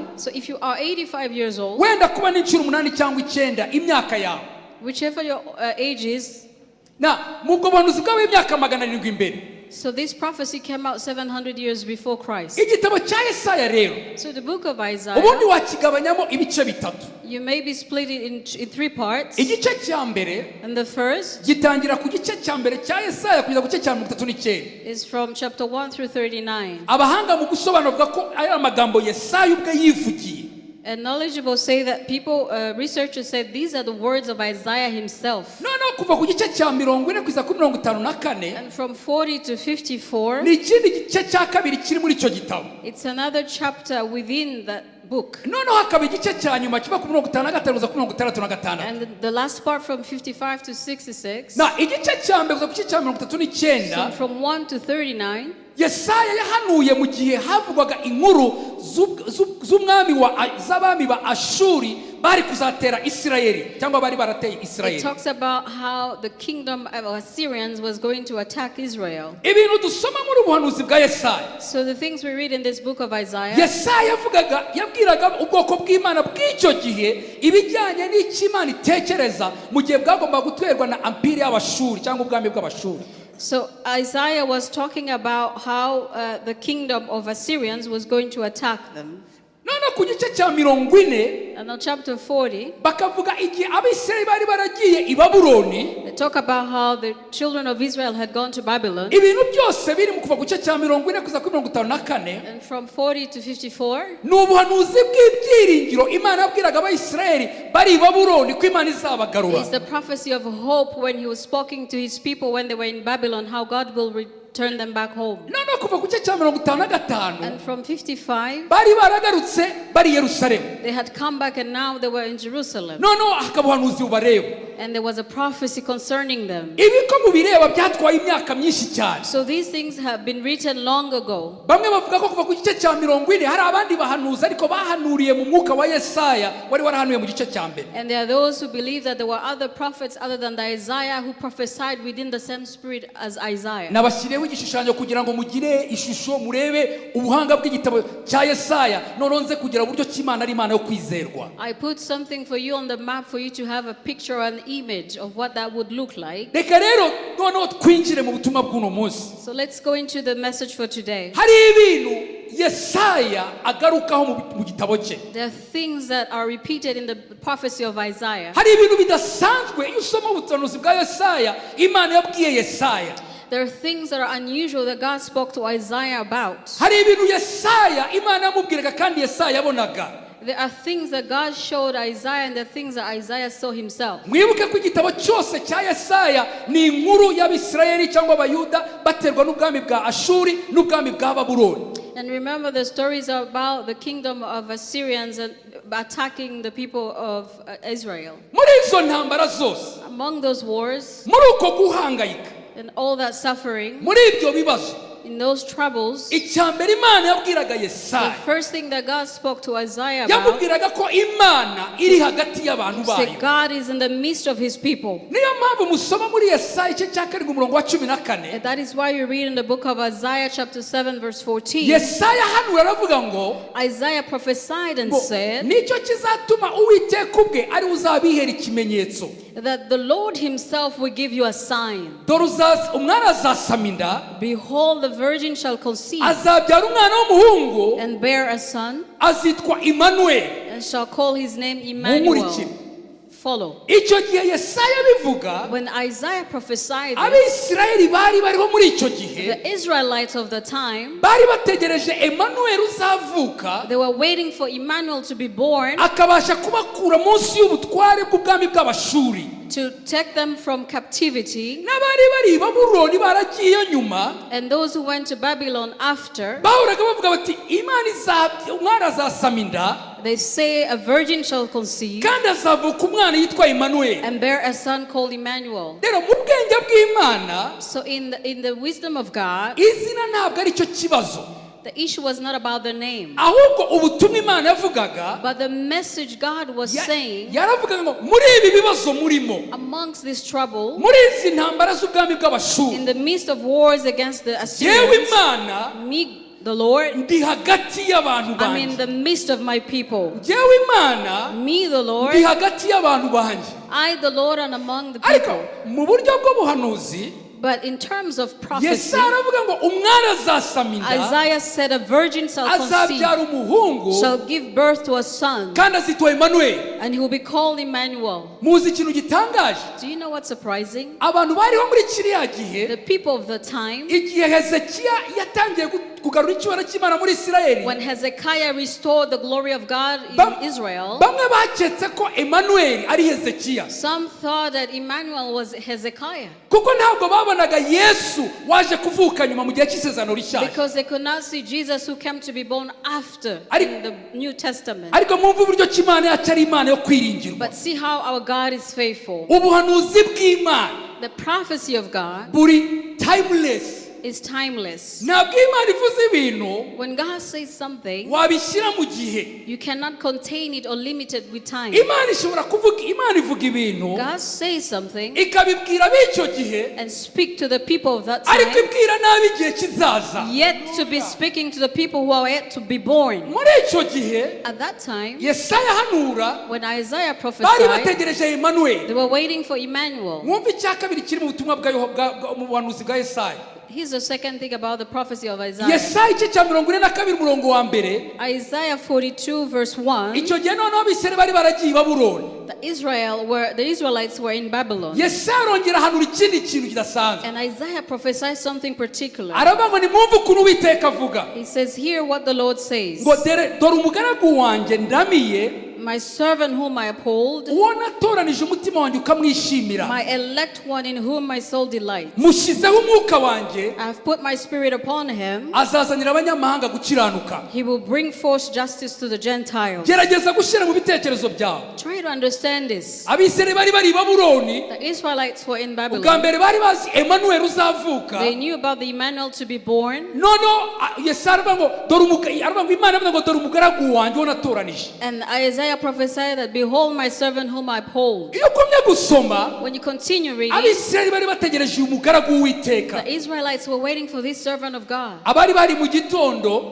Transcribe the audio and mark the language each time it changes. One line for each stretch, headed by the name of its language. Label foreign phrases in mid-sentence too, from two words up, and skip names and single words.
English: So if you are 85 years old,
Kinyarwanda: wenda kuba n'inshuro 8 cyangwa 9 imyaka yawe,
English: whichever your age is,
Kinyarwanda: na mu bwo buhanuzi bwawe imyaka 700 imbere.
English: so this prophecy came out 700 years before Christ.
Kinyarwanda: Igitabo cya Yesaya rero,
English: So the book of Isaiah,
Kinyarwanda: ubundi wakigabanyamo ibice bitatu.
English: you may be split it in 3 parts.
Kinyarwanda: Igice cya mbere
English: And the first
Kinyarwanda: gitangira ku gice cya mbere cya Yesaya kugeza ku gice cya 39.
English: is from chapter 1 through 39.
Kinyarwanda: Abahanga mu gusobanura bavuga ko aya magambo Yesaya ubwe yivugiye.
English: And knowledgeable say that researchers said these are the words of Isaiah himself.
Kinyarwanda: Noneho kuva ku gice cya 40 kugeza kuri 54
English: And from 40 to 54,
Kinyarwanda: ni ikindi gice cya kabiri kiri muri icyo gitabo.
English: it's another chapter within that book.
Kinyarwanda: Noneho hakaba igice cya nyuma kiva ku 55 kugeza ku 66.
English: And the last part from 55 to 66,
Kinyarwanda: Na igice cya mbere kugeza ku gice cya 39,
English: so from 1 to 39,
Kinyarwanda: Yesaya yahanuye mu gihe havugwaga inkuru z'abami ba Ashuri bari kuzatera Isirayeli cyangwa bari barateye
English: it
Kinyarwanda: Isirayeli.
English: talks about how the kingdom of Assyrians was going to attack Israel.
Kinyarwanda: Ibintu dusoma muri ubuhanuzi bwa Yesaya,
English: So the things we read in this book of Isaiah,
Kinyarwanda: Yesaya yabwiraga ubwoko bw'Imana bw'icyo gihe ibijyanye n'icyo Imana itekereza mu gihe bwagomba gutwerwa na empire y'Abashuri cyangwa ubwami bw'Abashuri.
English: so Isaiah was talking about how the kingdom of Assyrians was going to attack them.
Kinyarwanda: Noneho ku gice cya 40
English: And on chapter 40,
Kinyarwanda: bakavuga igihe Abisirayeli bari baragiye i Babuloni,
English: they talk about how the children of Israel had gone to Babylon.
Kinyarwanda: ibintu byose biri mu kuva ku gice cya 40 kugeza kuri 54
English: And from 40 to 54,
Kinyarwanda: ni ubuhanuzi bw'ibyiringiro Imana yabwiraga Abayisirayeli bari i Babuloni ko Imana izabagarura.
English: it's the prophecy of hope when he was speaking to his people when they were in Babylon, how God will return them back home.
Kinyarwanda: Noneho kuva ku gice cya 55
English: And from 55,
Kinyarwanda: bari baragarutse bari i Yerusalemu.
English: they had come back and now they were in Jerusalem.
Kinyarwanda: Noneho hakaba ubuhanuzi bubareba.
English: And there was a prophecy concerning them.
Kinyarwanda: ibi ko mubireba byatwaye imyaka myinshi cyane.
English: So these things have been written long ago.
Kinyarwanda: Bamwe bavuga ko kuva ku gice cya 40 hari abandi bahanuza ariko bahanuriye mu mwuka wa Yesaya wari warahanuye mu gice cya mbere.
English: And there are those who believe that there were other prophets other than the Isaiah who prophesied within the same spirit as Isaiah.
Kinyarwanda: Nabashyireho igishushanyo kugira ngo mugire ishusho murebe ubuhanga bw'igitabo cya Yesaya noronze kugira buryo cy'Imana ari Imana yo kwizerwa.
English: I put something for you on the map for you to have a picture, an image of what that would look like.
Kinyarwanda: Reka rero noneho twinjire mu butumwa bw'uno munsi.
English: So let's go into the message for today.
Kinyarwanda: Hari ibintu Yesaya agarukaho mu gitabo cye.
English: There are things that are repeated in the prophecy of Isaiah.
Kinyarwanda: Hari ibintu bidasanzwe iyo usoma ubuhanuzi bwa Yesaya Imana yabwiye Yesaya.
English: There are things that are unusual that God spoke to Isaiah about.
Kinyarwanda: Hari ibintu Yesaya Imana yamubwiraga kandi Yesaya yabonaga.
English: There are things that God showed Isaiah and the things that Isaiah saw himself.
Kinyarwanda: Mwibuke ko igitabo cyose cya Yesaya ni inkuru y'Abisirayeli cyangwa Abayuda baterwa n'ubwami bwa Ashuri n'ubwami bwa Babuloni.
English: And remember the stories about the kingdom of Assyrians and attacking the people of Israel.
Kinyarwanda: Muri izo ntambara zose,
English: Among those wars
Kinyarwanda: muri uko guhangayika,
English: and all that suffering,
Kinyarwanda: muri ibyo bibazo,
English: in those troubles,
Kinyarwanda: icyambere Imana yabwiraga
English: the
Kinyarwanda: Yesaya
English: first thing that God spoke to Isaiah about
Kinyarwanda: yamubwiraga ko Imana iri hagati y'abantu bayo.
English: said God is in the midst of his people.
Kinyarwanda: Niyo mpamvu musoma muri Yesaya igice cya 7 umurongo wa 14.
English: And that is why you read in the book of Isaiah chapter 7 verse 14.
Kinyarwanda: Yesaya hano aravuga ngo
English: Isaiah prophesied and said
Kinyarwanda: nicyo kizatuma Uwiteka ubwe ari uzabihera ikimenyetso.
English: that the Lord himself will give you a sign.
Kinyarwanda: Dore umwana azasama inda,
English: Behold, the virgin shall conceive
Kinyarwanda: azabyara umwana w'umuhungu,
English: and bear a son,
Kinyarwanda: azitwa Emmanuel.
English: and shall call his name Emmanuel. Follow.
Kinyarwanda: Icyo gihe Yesaya bivuga
English: When Isaiah prophesied this,
Kinyarwanda: Abisirayeli bari bariho muri icyo gihe,
English: the Israelites of the time,
Kinyarwanda: bari bategereje Emmanuel uzavuka
English: they were waiting for Emmanuel to be born
Kinyarwanda: akabasha kubakura munsi y'ubutware bw'ubwami bw'Abashuri.
English: to take them from captivity.
Kinyarwanda: N'abari bari i Babuloni baragiye nyuma,
English: And those who went to Babylon after,
Kinyarwanda: bahoraga bavuga bati Imana umwana azasama inda
English: they say a virgin shall conceive
Kinyarwanda: kandi azavuka umwana yitwa Emmanuel.
English: and bear a son called Emmanuel.
Kinyarwanda: Rero mu bwenge bw'Imana
English: So in the wisdom of God,
Kinyarwanda: izina ntabwo ari cyo kibazo,
English: the issue was not about the name,
Kinyarwanda: ahubwo ubutumwa Imana yavugaga
English: but the message God was saying
Kinyarwanda: yaravugaga ngo muri ibi bibazo murimo,
English: amongst this trouble,
Kinyarwanda: muri izi ntambara z'ubwami bw'Abashuri,
English: in the midst of wars against the
Kinyarwanda: yewe
English: Assyrians,
Kinyarwanda: Imana
English: me, the Lord,
Kinyarwanda: ndi hagati y'abantu
English: I'm in
Kinyarwanda: banjye.
English: the midst of my people.
Kinyarwanda: Yewe Imana
English: Me, the Lord,
Kinyarwanda: ndi hagati y'abantu banjye.
English: I, the Lord, am among the
Kinyarwanda: Ariko
English: people.
Kinyarwanda: mu buryo bw'ubuhanuzi
English: But in terms of prophecy,
Kinyarwanda: Yesaya aravuga ngo umwana azasama inda,
English: Isaiah said a virgin shall conceive,
Kinyarwanda: azabyara umuhungu
English: shall give birth to a son,
Kinyarwanda: kandi azitwa Emmanuel.
English: and he will be called Emmanuel.
Kinyarwanda: Muzi ikintu gitangaje,
English: Do you know what's surprising?
Kinyarwanda: abantu bariho muri kiriya gihe,
English: The people of the time,
Kinyarwanda: igihe Hezekiya yatangiye kugarura icyubahiro cy'Imana muri Isirayeli,
English: when Hezekiah restored the glory of God
Kinyarwanda: Bam-
English: in Israel,
Kinyarwanda: bamwe baketse ko Emmanuel ari Hezekiya
English: some thought that Emmanuel was Hezekiah
Kinyarwanda: kuko ntabwo babonaga Yesu waje kuvuka nyuma mu gihe cy'isezerano rishya.
English: because they could not see Jesus who came to be born after in the New Testament.
Kinyarwanda: Ariko mwumva uburyo ki Imana yacu ari Imana yo kwiringirwa.
English: But see how our God is faithful.
Kinyarwanda: Ubuhanuzi bw'Imana
English: The prophecy of God
Kinyarwanda: buri timeless.
English: is timeless.
Kinyarwanda: Ntabwo Imana ivuze ibintu
English: When God says something,
Kinyarwanda: wabishyira mu gihe.
English: you cannot contain it or limit it with time.
Kinyarwanda: Imana ishobora kuvuga, Imana ivuga ibintu
English: God says something
Kinyarwanda: ikabibwira b'icyo gihe,
English: and speak to the people of that
Kinyarwanda: ariko
English: time,
Kinyarwanda: ibwira nabi igihe kizaza.
English: yet to be speaking to the people who are yet to be born.
Kinyarwanda: Muri icyo gihe
English: At that time,
Kinyarwanda: Yesaya hanura
English: when Isaiah
Kinyarwanda: bari
English: prophesied,
Kinyarwanda: bategereje Emmanuel.
English: they were waiting for Emmanuel.
Kinyarwanda: Mwumva icya kabiri kiri mu butumwa mu buhanuzi bwa Yesaya.
English: Here's the second thing about the prophecy of Isaiah.
Kinyarwanda: Yesaya igice cya 42 umurongo wa mbere,
English: Isaiah 42 verse 1,
Kinyarwanda: icyo gihe noneho Abisirayeli bari baragiye i Babuloni.
English: the Israelites were in Babylon.
Kinyarwanda: Yesaya arongera hanura ikindi kintu kidasanzwe,
English: And Isaiah prophesied something particular.
Kinyarwanda: aravuga ngo nimwumve ukuntu Uwiteka avuga
English: He says, hear what the Lord says.
Kinyarwanda: ngo dore umugaragu wanjye ndamiye,
English: my servant whom I uphold,
Kinyarwanda: uwo natoranije umutima wanjye ukamwishimira,
English: my elect one in whom my soul delights.
Kinyarwanda: mushyizeho umwuka wanjye,
English: I have put my spirit upon him.
Kinyarwanda: azazanira abanyamahanga gukiranuka.
English: He will bring forth justice to the Gentiles.
Kinyarwanda: gerageza gushyira mu bitekerezo byawe,
English: Try to understand this.
Kinyarwanda: abisirayeli bari bari i babuloni,
English: The Israelites were in
Kinyarwanda: ubwa
English: Babylon.
Kinyarwanda: mbere bari bazi Emmanuel uzavuka.
English: They knew about the Emmanuel to be born.
Kinyarwanda: Yesaya aravuga ngo aravuga ngo Imana aravuga ngo dore umugaragu wanjye natoranije.
English: And Isaiah prophesied that, behold my servant whom I uphold.
Kinyarwanda: iyo ukomye gusoma,
English: When you continue reading,
Kinyarwanda: abisirayeli bari bategereje uyu mugaragu w'Uwiteka.
English: the Israelites were waiting for this servant of God.
Kinyarwanda: abari bari mu gitondo,